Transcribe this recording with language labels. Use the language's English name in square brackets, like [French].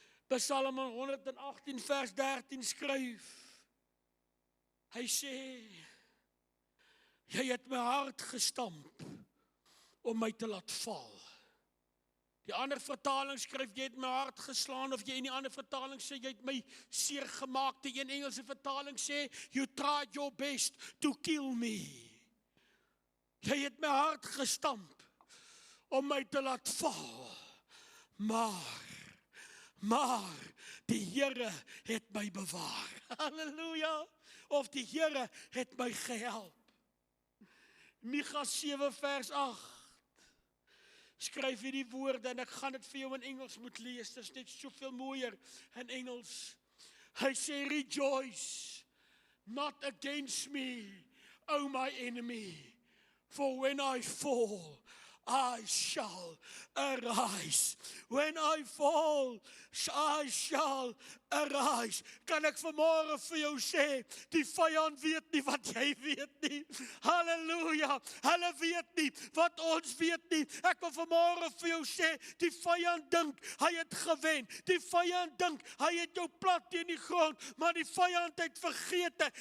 [Afrikaans] Psalm 118 vers 13 skryf. Hy sê, jy het my hart gestamp om my te laat val. Die ander vertaling skryf, jy het my hart geslaan, of jy in die ander vertaling sê, jy het my seer gemaak. Die een Engelse vertaling sê, [English] you tried your best to kill me. [Afrikaans] Jy het my hart gestamp om my te laat val, maar die Here het my bewaar. Halleluja, of die Here het my gehelp. Micha 7 vers 8, skryf hierdie woorde, en ek gaan dit vir jou in Engels moet lees, dit is net soveel mooier in Engels. Hy sê, [English] rejoice, not against me, O my enemy, for when I fall, I shall arise. When I fall, I shall arise. [Afrikaans] Kan ek vanmôre vir jou sê, die vyand weet nie wat jy weet nie. Halleluja, hulle weet nie wat ons weet nie. Ek wil vanmôre vir jou sê, die vyand dink, hy het gewen. Die vyand dink, hy het jou plat teen die grond, maar die vyand het vergeet.